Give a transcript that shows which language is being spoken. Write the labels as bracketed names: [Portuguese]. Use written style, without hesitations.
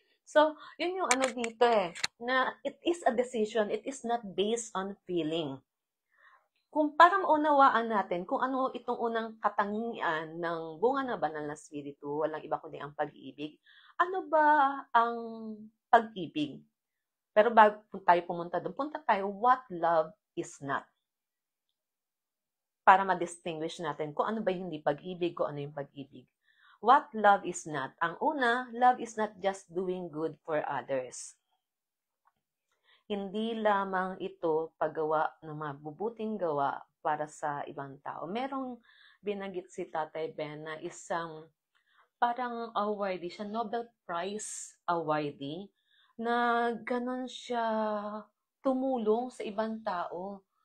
[English] So, [Filipino] yun yung ano dito na [English] it is a decision, it is not based on feeling. [Filipino] Kung para maunawaan natin kung ano itong unang katangian ng bunga ng banal na spirito, walang iba kundi ang pag-ibig. Ano ba ang pag-ibig? Pero bago tayo pumunta doon, punta tayo [English] what love is not. [Filipino] Para ma-distinguish natin kung ano ba yung hindi pag-ibig, kung ano yung pag-ibig. [English] What love is not? [Filipino] Ang una, [English] love is not just doing good for others. [Filipino] Hindi lamang ito paggawa ng mabubuting gawa para sa ibang tao. Merong binanggit si Tatay Ben na isang parang awardee siya, Nobel Prize awardee, na ganon siya tumulong sa ibang tao.